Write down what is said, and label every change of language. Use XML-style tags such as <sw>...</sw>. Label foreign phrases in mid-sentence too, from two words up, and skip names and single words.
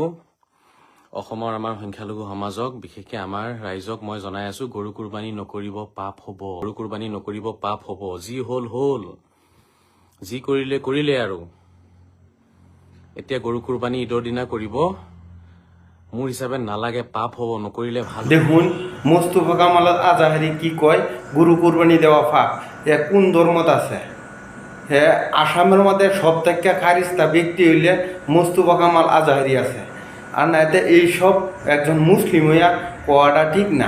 <as>অসমৰ আমাৰ সংখ্যালঘু সমাজক, বিশেষকৈ আমাৰ ৰাইজক মই জনাই আছোঁ, গৰু কুৰবানী নকৰিব, পাপ হ'ব। গৰু কুৰবানী নকৰিব, পাপ হ'ব। যি হ'ল হ'ল, যি কৰিলে আৰু। এতিয়া গৰু কুৰবানী ঈদৰ দিনা কৰিব, মোৰ হিচাপে নালাগে, পাপ হ'ব, নকৰিলে ভাল।</as> <bn>দেখুন মোস্তফা কামাল আজাহারি কি কয়, গরু কুরবানি দেওয়া পাপ। এ কোন ধর্মত আছে? হ্যাঁ, আসামের মধ্যে সব থেকে খারিস্তা ব্যক্তি হইলে মোস্তফা কামাল আজাহারি আছে। আর না এতে এইসব একজন মুসলিম হইয়া কোয়াটা ঠিক না।</bn>